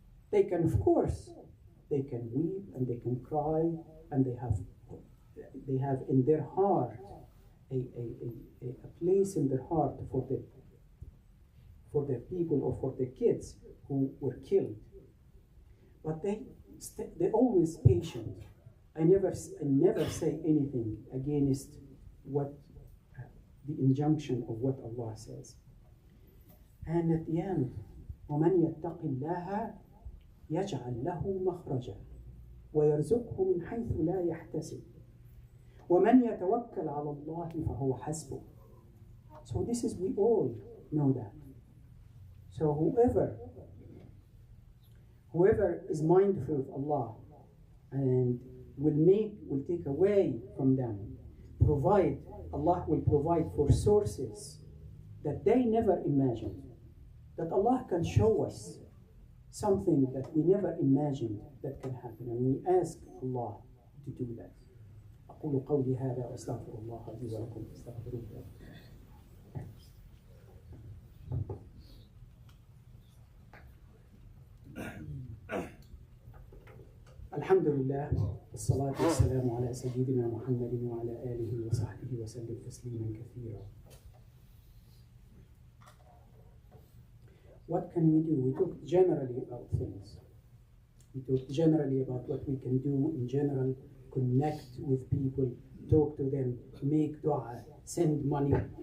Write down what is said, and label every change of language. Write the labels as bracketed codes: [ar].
[en] They can, of course, they can weep and they can cry, and they have in their heart a place in their heart for their people or for their kids who were killed. But they're always patient. I never say anything against the injunction of what Allah says. And at the end, [ar] وَمَنْ يَتَّقِ اللَّهَ يَجْعَلْ لَهُ مَخْرَجًا وَيَرْزُقْهُ مِنْ حَيْثُ لَا يَحْتَسِبُ وَمَنْ يَتَوَكَّلْ عَلَى اللَّهِ فَهُوَ حَسْبُهُ. [en] So we all know that. So whoever is mindful of Allah and will take away from them, Allah will provide for sources that they never imagined, that Allah can show us something that we never imagined that can happen, and we ask Allah to do that. [ar] أقول قولي هذا وأستغفر الله لي ولكم فاستغفروه. الحمد لله والصلاة والسلام على سيدنا محمد وعلى آله وصحبه وسلم تسليما كثيرا. [en] What can we do? We talk generally about things. We talk generally about what we can do in general, connect with people, talk to them, make dua, send money.